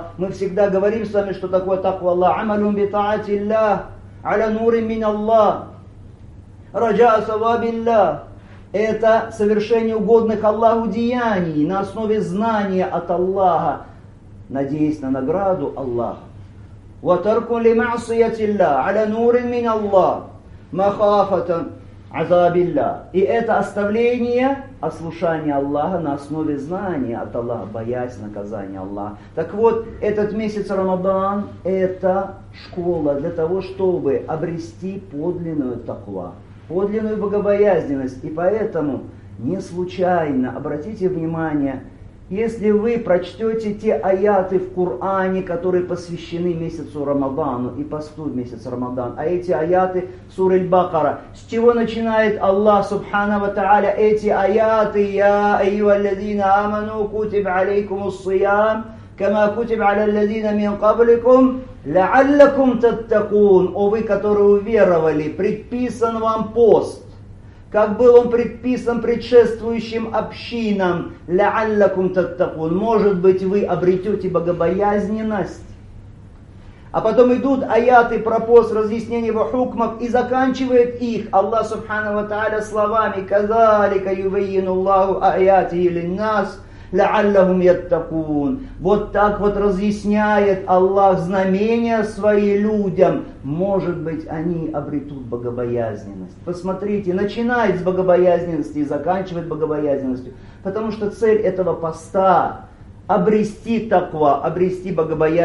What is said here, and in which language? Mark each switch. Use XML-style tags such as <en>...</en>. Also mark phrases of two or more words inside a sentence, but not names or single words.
<ru>Мы всегда говорим с вами, что такое таква Аллах.</ru> <ar>عمل بطاعة الله على نور من الله. رجاء ثواب الله.</ar> <ru>Это совершение угодных Аллаху деяний на основе знания от Аллаха, надеясь на награду Аллаха.</ru> <ar>وترك لمعصية الله على نور من الله مخافة عذاب الله.</ar> <ru>И это оставление ослушания Аллаха на основе знания от Аллаха, боясь наказания Аллаха. Так вот, этот месяц Рамадан – это школа для того, чтобы обрести подлинную таква, подлинную богобоязненность. И поэтому не случайно, обратите внимание, если вы прочтете те аяты в Коране, которые посвящены месяцу Рамадану и посту в месяц Рамадан, а эти аяты сура Аль-Бакара, с чего начинает Аллах</ru> <ar>سبحانه وتعالى</ar> <ru>эти аяты:</ru> <ar>«يا أيها الذين آمنوا كتب عليكم الصيام كما كتب على الذين من قبلكم لعلكم تتقون».</ar> <ru>О вы, которые уверовали, предписан вам пост, как был он предписан предшествующим общинам,</ru> <ar>لعلكم تتقون,</ar> <ru>может быть, вы обретете богобоязненность. А потом идут аяты про пост, разъяснение его хукмов, и заканчивает их Аллах</ru> <ar>سبحانه وتعالى</ar> <ru>словами:</ru> <ar>«كذلك يبين الله آياته للناس لعلهم يتقون».</ar> <ru>Вот так вот разъясняет Аллах знамения свои людям. Может быть, они обретут богобоязненность. Посмотрите, начинает с богобоязненности и заканчивает богобоязненностью. Потому что цель этого поста — обрести таква, обрести богобоязненность.</ru>